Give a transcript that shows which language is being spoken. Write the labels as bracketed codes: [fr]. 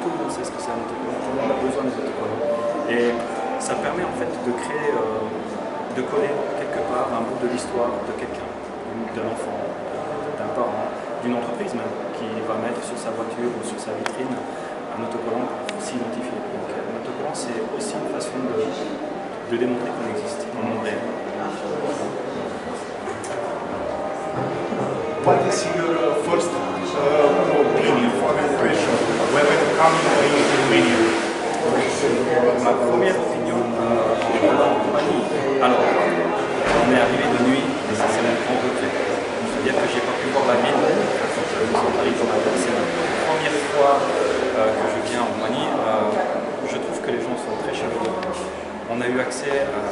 [fr] Tout le monde sait ce que c'est un autocollant, tout le monde a besoin des autocollants. Et ça permet en fait de créer, de coller quelque part un bout de l'histoire de quelqu'un, d'un enfant, d'un parent, d'une entreprise même, qui va mettre sur sa voiture ou sur sa vitrine un autocollant pour s'identifier. Donc un autocollant, c'est aussi une façon de démontrer qu'on existe dans le monde réel. [en] what is your first opinion or impression when you come in Romania? [fr] Ma première opinion en Roumanie. Alors, on est arrivé de nuit et ça c'est mon grand regret. C'est-à-dire que j'ai pas pu voir la ville quand nous sommes arrivés au matin. C'est la première fois que je viens en Roumanie. Je trouve que les gens sont très chaleureux. On a eu accès à...